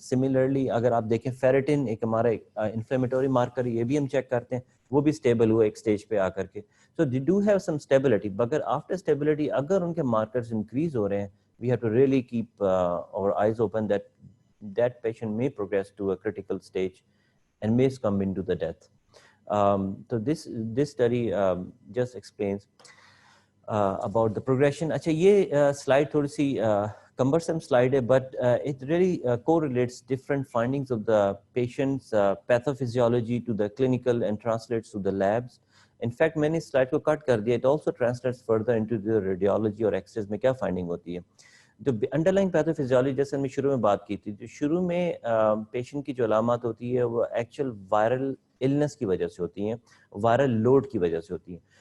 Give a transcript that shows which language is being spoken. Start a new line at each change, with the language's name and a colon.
Urdu: Similarly اگر آپ دیکھیں فیریٹن ایک ہمارا انفلیمیٹوری مارکر, یہ بھی ہم چیک کرتے ہیں, وہ بھی اسٹیبل ہوا ایک اسٹیج پہ آ کر کے.
English: so they do have some stability,
Urdu: مگر
English: After stability اگر ان کے مارکرز انکریز ہو رہے ہیں, we have to really keep our eyes open that patient may progress to a critical stage and may succumb into the death. So this study just explains about the progression. اچھا
Urdu: یہ slide تھوڑی سی cumbersome slide ہے,
English: but it really correlates different findings of the patient's pathophysiology to the clinical and translates to the labs. In fact
Urdu: میں نے اس slide کو کٹ کر دیا,
English: it also translates further into the radiology اور x-rays میں کیا finding ہوتی ہے.
Urdu: جو انڈرلائنگ پیتھوفیزیولوجی جیسے ہم نے شروع میں بات کی تھی, جو شروع میں پیشنٹ کی جو علامات ہوتی ہے وہ ایکچوئل وائرل النس کی وجہ سے ہوتی ہیں, وائرل لوڈ کی وجہ سے ہوتی ہیں.